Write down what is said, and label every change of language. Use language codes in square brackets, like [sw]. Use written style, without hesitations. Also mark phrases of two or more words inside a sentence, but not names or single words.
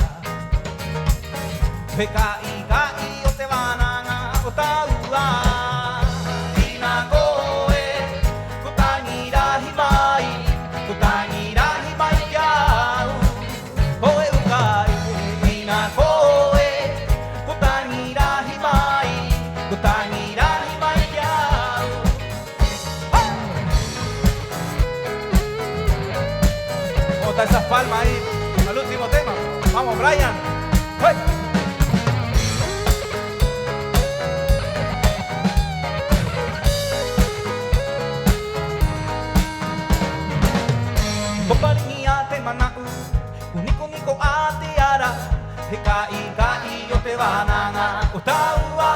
[rap] he kai kai o te wananga o taua ina koe ko tangi rahi mai ko tangi rahi mai kiau koe ukai ina koe ko tangi rahi mai ko tangi rahi mai kiau [es] Bota esas palmas ahí al último tema. Vamos, Brian. ¡Hey! [rap] Koparingi a te manau, kuniko niko a te ara, he kai kai o te wananga o taua.